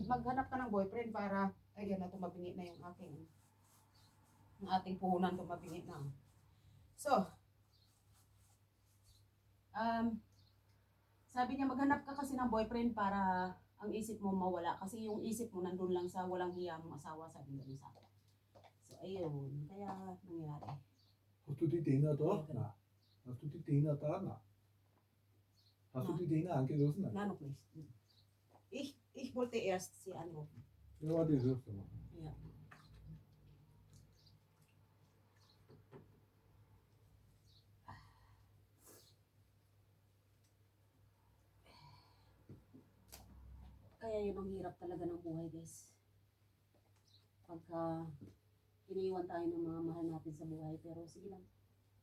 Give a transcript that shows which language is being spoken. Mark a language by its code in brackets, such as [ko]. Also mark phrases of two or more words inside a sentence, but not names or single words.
[tl] Maghanap ka ng boyfriend para, ay, yan na, tumabingi na yung ating puhunan, tumabingi na. So, sabi niya, maghanap ka kasi ng boyfriend para ang isip mo mawala. Kasi yung isip mo nandun lang sa walang hiya mong asawa, sabi niya sa akin. So, ayun, kaya nangyari. [de] Hast du die Dinger dort? Na. Hast du die Dinger da? Na. Hast du die Dinger angerissen? Na. [en] Nano, please. [de] Ich wollte erst sie anrufen. Ja, die wirst du machen. Ja. [tl] Kaya yun ang hirap talaga ng buhay, guys. Pagka iniwan tayo ng mga mahal natin sa buhay.